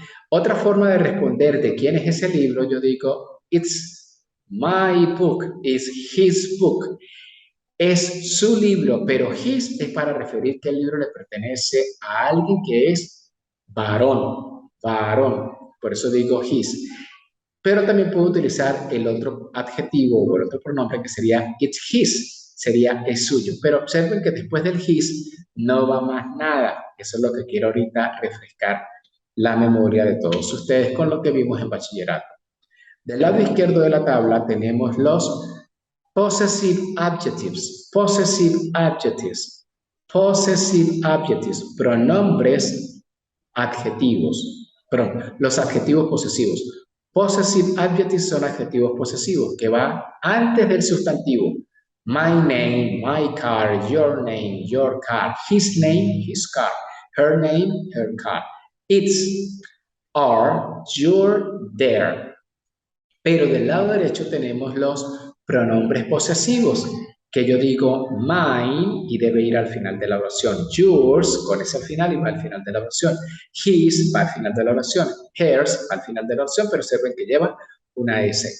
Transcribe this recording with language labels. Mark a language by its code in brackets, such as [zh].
[es] Otra forma de responder de quién es ese libro, yo digo, [en] it's my book, it's his book. [es] Es su libro, pero his es para referir que el libro le pertenece a alguien que es varón, varón. Por eso digo his. Pero también puedo utilizar el otro adjetivo o el otro pronombre que sería [en] it's his, [es] sería es suyo. Pero observen que después del his no va más nada. Eso es lo que quiero ahorita refrescar la memoria de todos ustedes con lo que vimos en bachillerato. Del lado izquierdo de la tabla tenemos los possessive adjectives, possessive adjectives, possessive adjectives, pronombres adjetivos, perdón, los adjetivos posesivos. Possessive adjectives son adjetivos posesivos que van antes del sustantivo. [en] My name, my car, your car, his name, his car, her name, her car, its, our, your, their. [es] Pero del lado derecho tenemos los pronombres posesivos, que yo digo mine y debe ir al final de la oración. Yours, con ese al final y va al final de la oración. His, va al final de la oración. Hers, va al final de la oración, pero observen que lleva una S.